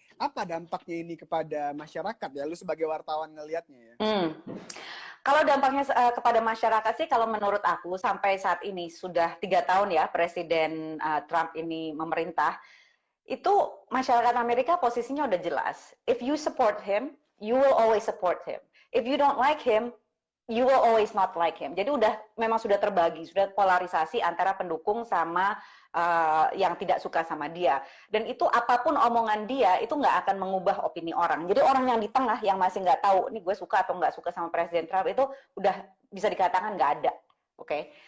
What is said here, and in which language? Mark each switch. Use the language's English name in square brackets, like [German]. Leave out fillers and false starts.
[Indonesian] Apa dampaknya ini kepada masyarakat ya, lu sebagai wartawan ngelihatnya ya? Kalau dampaknya kepada masyarakat sih, kalau menurut aku sampai saat ini sudah 3 tahun ya Presiden Trump ini memerintah, itu masyarakat Amerika posisinya udah jelas. [English] If you support him, you will always support him. If you don't like him, you will always not like him. [Indonesian] Jadi memang sudah terbagi, sudah polarisasi antara pendukung sama yang tidak suka sama dia. Dan itu apapun omongan dia, itu nggak akan mengubah opini orang. Jadi orang yang di tengah, yang masih nggak tahu, ini gue suka atau nggak suka sama Presiden Trump, itu udah bisa dikatakan nggak ada. Oke?